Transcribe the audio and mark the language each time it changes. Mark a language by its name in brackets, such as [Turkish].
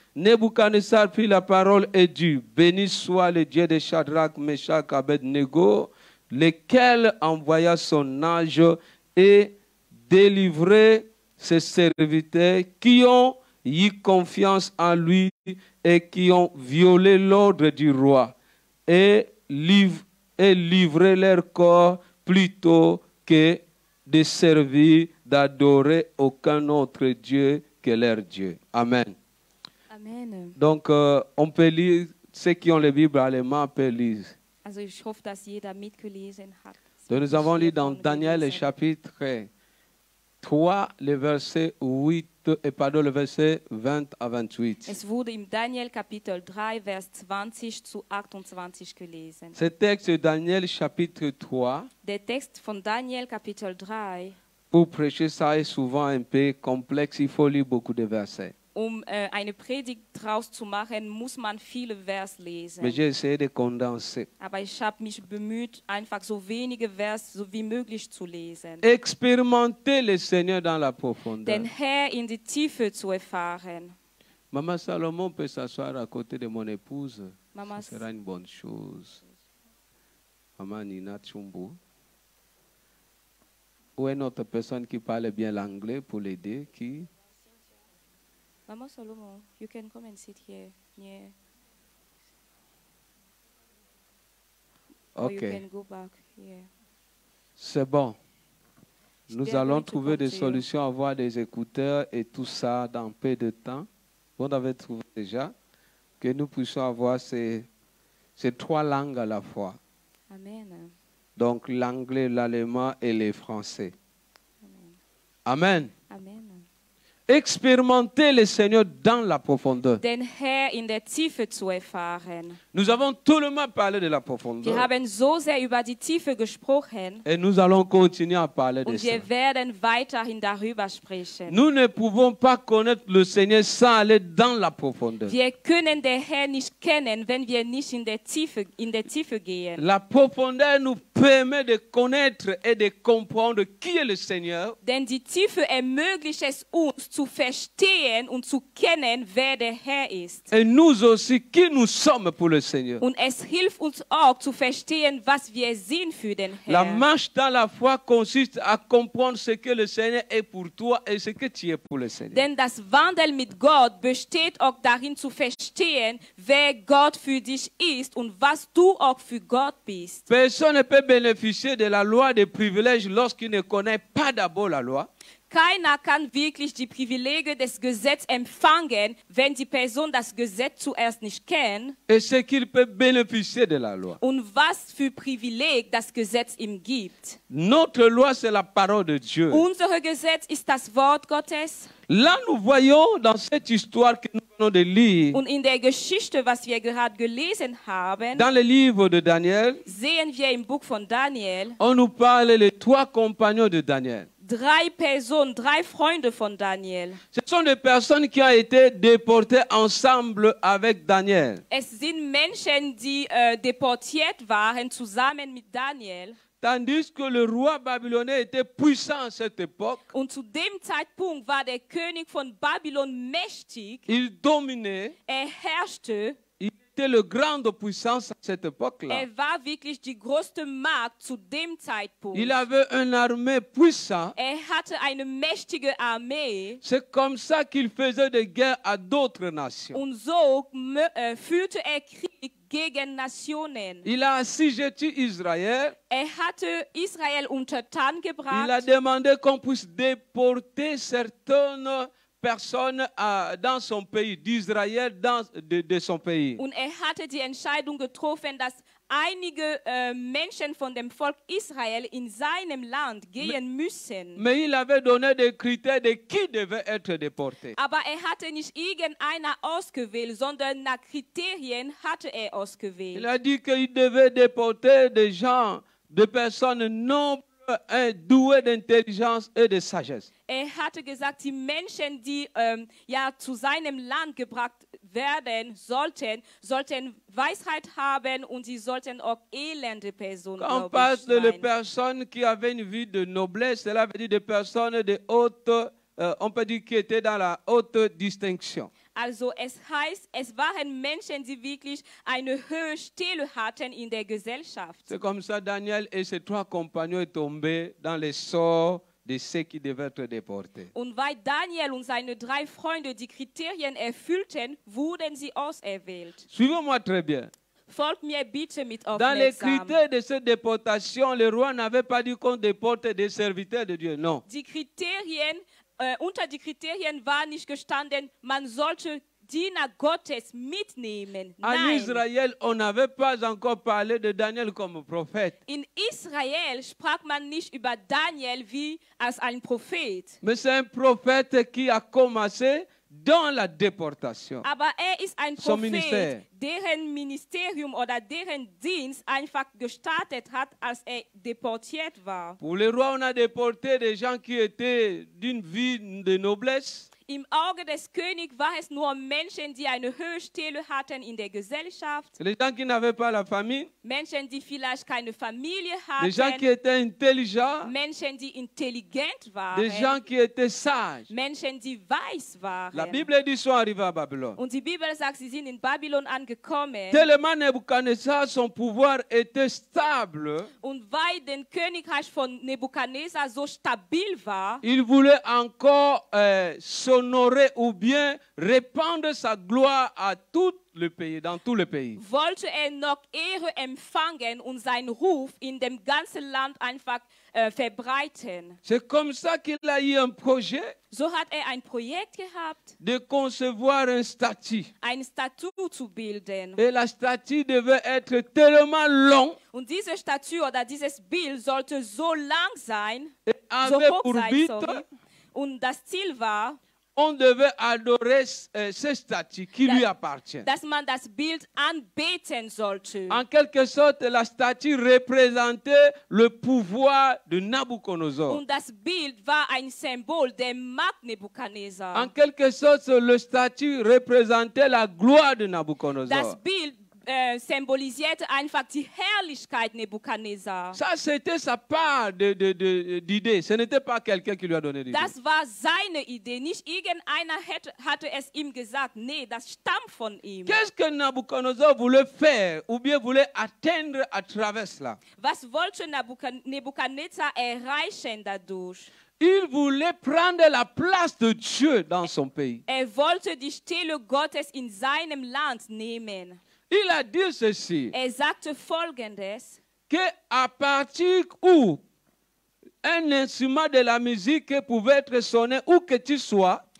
[French] Nebuchadnezzar prit la parole et dit, « Béni soit le Dieu de Shadrach, Meshach, Abednego, lequel envoya son ange et délivrait ses serviteurs qui ont eu confiance en lui et qui ont violé l'ordre du roi et livré leur corps plutôt que de servir, d'adorer aucun autre Dieu que leur Dieu. » Amen. Amen. Donc, on peut lire, ceux qui ont les Bibles allemandes peuvent lire. [German] Also ich hoffe, dass jeder mitgelesen hat. [French] Donc, nous avons lu dans Daniel le chapitre 3, le verset 8, le verset 20 à 28. [German] Es wurde im Daniel Kapitel 3, Vers 20 zu 28 gelesen. [French] Ce texte de Daniel chapitre 3, [German] Der Text von Daniel Kapitel 3, [French] pour prêcher ça est souvent un peu complexe, il faut lire beaucoup de versets. [German] Eine Predigt draus zu machen, muss man viele Vers lesen. [French] Mais j'ai essayé de condenser. [German] Aber ich habe mich bemüht, einfach so wenige Vers so wie möglich zu lesen. [French] Expérimenter le Seigneur dans la profondeur. [German] Den Herr in die Tiefe zu erfahren. [French] Maman Salomon peut s'asseoir à côté de mon épouse. Maman, Ce sera une bonne chose. Maman Nina Tchumbu. Ou une autre personne qui parle bien l'anglais pour l'aider, qui... [English] Mama Solomon, you can come and sit here near. Or you [French] Ok, [English] can go back here. [French] c'est bon. Nous [English] They are [French] allons [English] going to [French] trouver des [English] come to you. [French] solutions, avoir des écouteurs et tout ça dans peu de temps. Vous avez trouvé déjà que nous puissions avoir ces trois langues à la fois. Amen. Donc l'anglais, l'allemand et le français. Amen. Amen. Expérimenter le Seigneur dans la profondeur. [German] Den Herr in der Tiefe zu erfahren. [French] Nous avons tellement parlé de la [German] Wir [French] profondeur. [German] haben so sehr über die Tiefe gesprochen [French] Et nous allons continuer à parler de [German] und [French] ça. [German] wir werden weiterhin darüber sprechen. [French] Nous ne pouvons pas connaître le Seigneur sans aller dans la profondeur. [German] Wir können den Herrn nicht kennen, wenn wir nicht in der Tiefe gehen. [French] La profondeur nous permet de connaître et de comprendre qui est le Seigneur [German] Denn die Tiefe ermöglicht es uns zu zu verstehen und zu kennen, wer der Herr ist. [French] Et nous aussi, qui nous sommes pour le Seigneur. [German] Und es hilft uns auch zu verstehen, was wir sind für den [French] La [German] Herrn. [French] marche dans la foi consiste à comprendre ce que le Seigneur est pour toi et ce que tu es pour le Seigneur. [German] Denn das Wandeln mit Gott besteht auch darin zu verstehen, wer Gott für dich ist und was du auch für Gott bist. [French] Personne ne peut bénéficier de la loi des privilèges lorsqu'il ne connaît pas d'abord la loi. [German] Keiner kann wirklich die Privilegien des Gesetzes empfangen, wenn die Person das Gesetz zuerst nicht kennt [French] Et ce qu'il peut bénéficier de la loi. [German] und was für Privileg das Gesetz ihm gibt. [French] Notre loi, c'est la parole de Dieu. [German] Unser Gesetz ist das Wort Gottes. [French] Là, nous voyons dans cette histoire que nous venons de lire, [German] Und in der Geschichte, was wir gerade gelesen haben, [French] dans le livre de Daniel, [German] sehen wir im Buch von Daniel [French] on nous parle des 3 compagnons de Daniel. [German] 3 Personen, 3 Freunde von Daniel. [French] Ce sont des personnes qui ont été déportées ensemble avec Daniel. [German] Es sind Menschen, die deportiert waren, zusammen mit Daniel. [French] Tandis que le roi babylonais était puissant à cette époque, [German] Und zu dem Zeitpunkt war der König von Babylon mächtig. [French] il dominait, [German] Herrschte. [French] il était le grande puissance à cette époque-là. [German] War wirklich die größte Macht zu dem Zeitpunkt. [French] Il avait une armée puissante. [German] Hatte eine mächtige Armee. [French] C'est comme ça qu'il faisait des guerres à d'autres nations. [German] Und so führte Krieg gegen Nationen. [French] Il a assujetti Israël. [German] Hatte Israel untertan gebracht. [French] Il a demandé qu'on puisse déporter certaines personnes dans son pays, d'Israël de son pays. [German] Und hatte die Entscheidung getroffen, dass einige Menschen von dem Volk Israel in seinem Land gehen müssen. [French] Mais il avait donné des critères de qui devait être déporté. [German] Aber hatte nicht irgendeiner ausgewählt, sondern nach Kriterien hatte ausgewählt. [French] Il a dit qu'il devait déporter des gens, des personnes nobles, douées d'intelligence et de sagesse. [German] Hatte gesagt, die Menschen, die zu seinem Land gebracht werden sollten Weisheit haben und sie sollten auch elende Personen sein. [French] Quand on parle de personnes qui avaient une vie de noblesse, cela veut dire des personnes de haute, on peut dire qui étaient dans la haute distinction. [German] Also es heißt, es waren Menschen, die wirklich eine hohe Stelle hatten in der Gesellschaft. [French] C'est comme ça Daniel et ses 3 compagnons sont tombés dans les sorts de ceux qui devaient être déportés. [German] Und weil Daniel und seine 3 Freunde die Kriterien erfüllten, wurden sie auserwählt. [French] Suivez-moi très bien. [German] Folgt mir bitte mit [French] Dans les [German] aufmerksam. [French] critères de cette déportation, le roi n'avait pas dit qu'on déporte des serviteurs de Dieu. Non. [German] Die Kriterien, unter die Kriterien war nicht gestanden, man sollte Diener Gottes mitnehmen. [French] En [German] Nein. [French] Israël, on n'avait pas encore parlé de Daniel comme prophète. [German] In Israel sprach man nicht über Daniel wie als ein Prophet. [French] Mais c'est un prophète qui a commencé dans la déportation. [German] Aber ist ein [French] Son ministère. [German] Prophet, deren Ministerium oder deren Dienst einfach gestartet hat, als deportiert war. [French] Pour le roi, on a déporté des gens qui étaient d'une vie de noblesse. [German] Im Auge des Königs war es nur Menschen, die eine hohe Stelle hatten in der Gesellschaft. [French] Les gens qui n'avaient pas la famille. [German] Menschen, die vielleicht keine Familie [French] Des gens qui [German] hatten. [French] étaient intelligents. [German] Menschen, die intelligent waren. [French] Des gens qui étaient sages. [German] Menschen, die weise waren. [French] La Bible dit qu'ils sont arrivés à Babylone. [German] Und die Bibel sagt, sie sind in Babylon angekommen. [French] Tellement Nebuchadnezzar, son pouvoir était stable. [German] Und weil das Königreich von Nebukadnezar so stabil war, [French] Il voulait encore s'honorer ou bien répandre sa gloire à tout le pays, dans tout le pays. [German] wollte noch Ehre empfangen und seinen Ruf in dem ganzen Land einfach verbreiten. [French] C'est comme ça qu'il a eu un projet [German] So hat ein Projekt gehabt, [French] de concevoir un statut. [German] ein Statut zu bilden. [French] Et la statue devait être tellement long [German] Und diese Statue oder dieses Bild sollte so lang sein, [French] et [German] so [French] avait [German] hoch [French] pour [German] sein, [English] but, [German] sorry. Und das Ziel war, [French] on devait adorer ce statut qui lui appartient. [German] dass man das Bild anbeten sollte. [French] En quelque sorte, la statue représentait le pouvoir de Nabuchodonosor. [German] Und das Bild war ein Symbol der Macht Nebukadnezar. [French] En quelque sorte, le statut représentait la gloire de Nabuchodonosor. [German] Das Bild symbolisierte einfach die Herrlichkeit Nebukadnezar. [French] Ça, c'était sa part d'idée. Ce n'était pas quelqu'un qui lui a donné l'idée. [German] Das war seine Idee. Nicht irgendeiner hatte es ihm gesagt. Nee, das stammt von ihm. [French] Qu'est-ce que Nabuchodonosor voulait faire ou bien voulait atteindre à travers cela? [German] Was wollte Nebukadnezar erreichen dadurch? [French] Il voulait prendre la place de Dieu dans son pays. [German] Wollte die Stelle Gottes in seinem Land nehmen. [French] Il a dit ceci, [German] Sagte Folgendes, [French] qu'à partir où un instrument de la musique pouvait être sonné, où que tu sois,